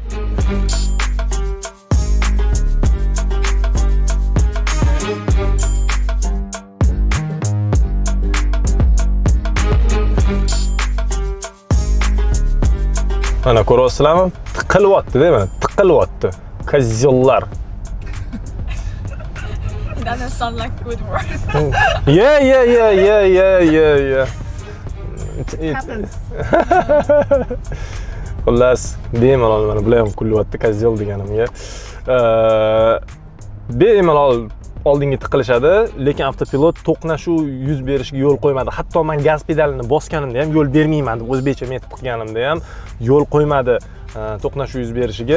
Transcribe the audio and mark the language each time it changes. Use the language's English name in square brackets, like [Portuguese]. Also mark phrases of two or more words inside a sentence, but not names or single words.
[Uzbek] Mana ko'ryapsizlarmi? Tiqilyapti, deymi? Tiqilyapti. Kozollar. [English] That doesn't sound like good word. Yeah. It happens. [Uzbek] Xullas, bemalol mana bular ham kulyapti kozol deganimga. Bemalol oldinga tiqilishadi, lekin avtopilot to'qnashuv yuz berishiga yo'l qo'ymadi. Hatto men gaz pedalini bosganimda ham yo'l bermayman deb o'zbekcha metib qilganimda ham yo'l qo'ymadi to'qnashuv yuz berishiga.